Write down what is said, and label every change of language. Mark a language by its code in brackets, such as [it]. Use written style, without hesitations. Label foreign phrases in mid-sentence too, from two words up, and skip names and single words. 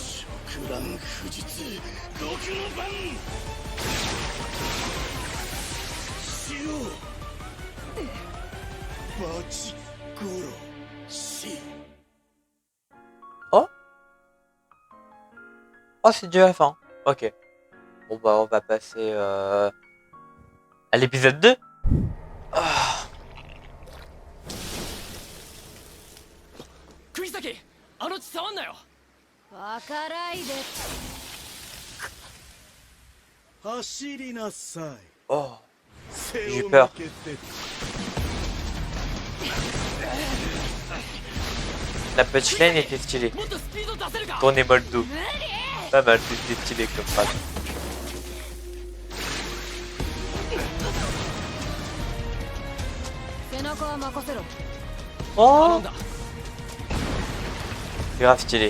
[fr] Oh, oh, c'est déjà la fin. Ok. Bon bah on va passer à l'épisode 2. Ah. [ja] Kugisaki, あの血触んなよ。わからいで。走りなさい。 [fr] Oh, j'ai eu peur. La punchline était stylée. Tournez-moi le dos. Pas mal, c'était stylé comme phrase. Oh, c'est grave stylé.